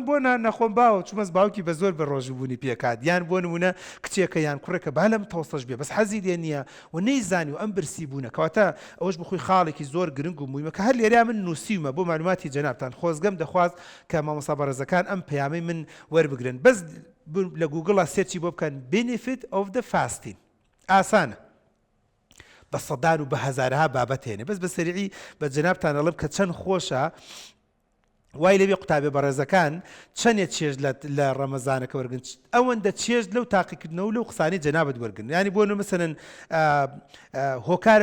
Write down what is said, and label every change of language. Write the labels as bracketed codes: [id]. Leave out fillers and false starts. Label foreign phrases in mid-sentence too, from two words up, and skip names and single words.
[ckb] بۆ نەخۆم باوە چمەس باوکی بە زۆر بە ڕۆژبوونی پێکات یان بۆ نمونە کچێکە یان کوڕێکە با لەم تەوسەش بێ بەس حەزی لێ نییە و نەیزانی و ئەم برسیبوونە کەواتە ئەوەش بخۆی خاڵێکی زۆر گرنگ و مویمە کە هەر لێریا من نووسیمە بۆ معلوماتی جەنابتان خۆزگەم دەخواست کە مامۆستا بەڕێزەکان ئەم پەیامەی من وەربگرن بەس لە گوگڵا سێرچی بۆ بکەن [en] benefit of the fasting [ckb] ئاسانە بە سەدان و بە هەزارها بابەت هێنێ بەس بە سەریعی بە جەنابتان ئەڵێم کە چەند خۆشە وای لەبێ قوتابێ بەڕێزەکان چەندێک چێژ لە ڕەمەزانەکە وەرگن ئەوەندە چێژ لەو تاقیکردنەوە لەو قسانەی جەنابەت وەرگن ینی بۆ مەسەلەن هۆکارە